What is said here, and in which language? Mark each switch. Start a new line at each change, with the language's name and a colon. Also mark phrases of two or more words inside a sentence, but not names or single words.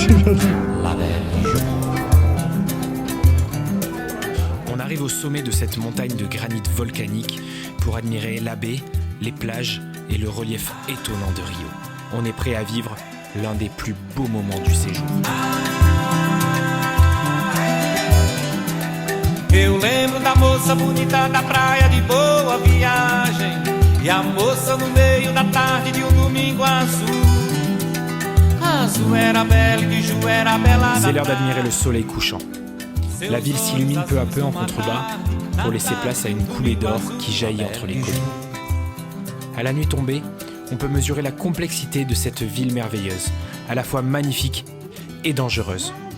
French: On arrive au sommet de cette montagne de granit volcanique pour admirer la baie, les plages et le relief étonnant de Rio. On est prêt à vivre l'un des plus beaux moments du séjour.
Portuguese: Eu lembro da moça bonita da praia de Boa Viagem e a moça no meio da tarde de domingo azul. Azul era bela e Biju era bela.
French: C'est l'heure d'admirer le soleil couchant. La ville s'illumine peu à peu en contrebas pour laisser place à une coulée d'or qui jaillit entre les collines. À la nuit tombée, on peut mesurer la complexité de cette ville merveilleuse, à la fois magnifique et dangereuse.